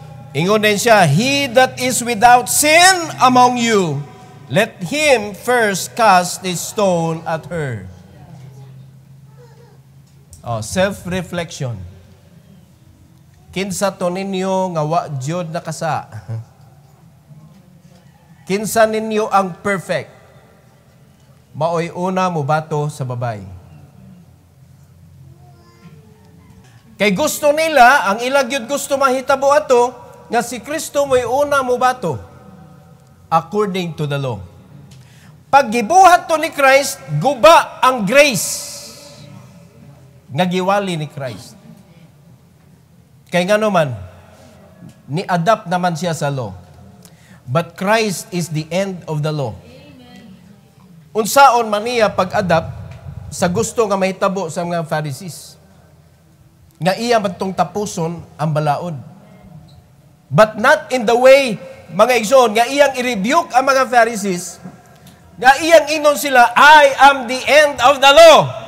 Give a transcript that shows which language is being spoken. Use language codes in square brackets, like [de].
[ceb] Ingon din siya, [en] he that is without sin among you, let him first cast a stone at her. Self-reflection. [ceb] Kinsa to ninyo nga wa jud nakasa? Kinsa ninyo ang perfect? Maoy una mo bato sa babay. Kay gusto nila, ang ilang yun gusto mahitabo ato, nga si Kristo mo'y una mo bato. [en] According to the law. [ceb] Pag gibuhat to ni Christ, guba ang grace nga giwali ni Christ. Kay nga naman, ni-adapt naman siya sa law. [en] But Christ is the end of the law. [ceb] Unsaon man niya pag-adapt sa gusto nga mahitabo sa mga Pharisees. Nga iya matong tapuson ang balaod. [en] But not in the way, [ceb] mga igsoon, nga iyang i-rebuke ang mga Pharisees, nga iyang inon sila, [en] I am the end of the law.